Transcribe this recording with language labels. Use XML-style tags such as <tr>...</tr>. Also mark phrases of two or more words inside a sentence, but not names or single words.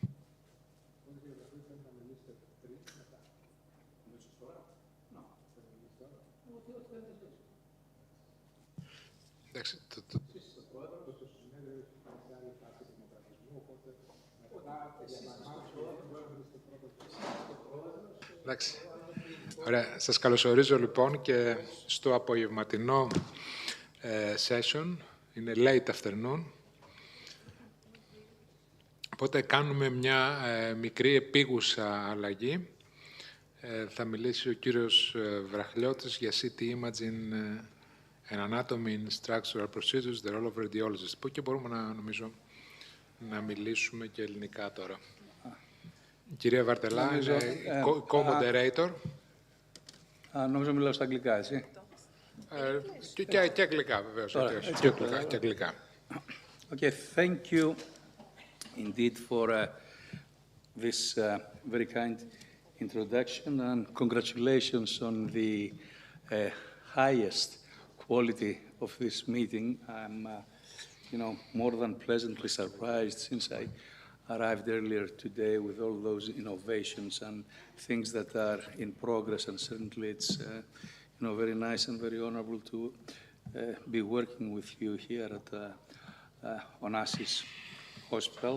<el>Εντάξει, εντάξει. Ωραία, σας καλωσορίζω λοιπόν και στο απογευματινό session. Είναι</el> <en>late afternoon.</en> <el>Οπότε κάνουμε μια μικρή επίγουσα αλλαγή. Θα μιλήσει ο κύριος Βραχλιώτης για</el> <en>CT Imaging and Anatomy in Structural Procedures, the role of radiologists.</en> <el>Που και μπορούμε νομίζω να μιλήσουμε και ελληνικά τώρα. Η κυρία Βαρτελά είναι co-moderator. Νομίζω μιλάω στα αγγλικά, έτσι. Και αγγλικά, βεβαίως. Και αγγλικά.</el> <en>Okay, thank you indeed for this very kind introduction, and congratulations on the highest quality of this meeting. I'm, more than pleasantly surprised since I arrived earlier today with all those innovations and things that are in progress, and certainly it's, very nice and very honorable to be working with you here at Onassis Hospital.</en>